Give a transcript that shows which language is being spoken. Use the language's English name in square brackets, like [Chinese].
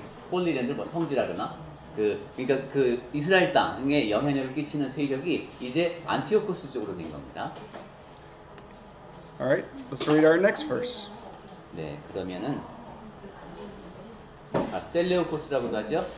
[Korean] 홀리랜드 뭐 성지라거나 그러니까 그 이스라엘 땅에 영향력을 끼치는 세력이 이제 안티오코스 쪽으로 된 겁니다. [English] All right, let's read our next verse. [Korean] 네, 그러면은 셀레우코스라고도 하죠.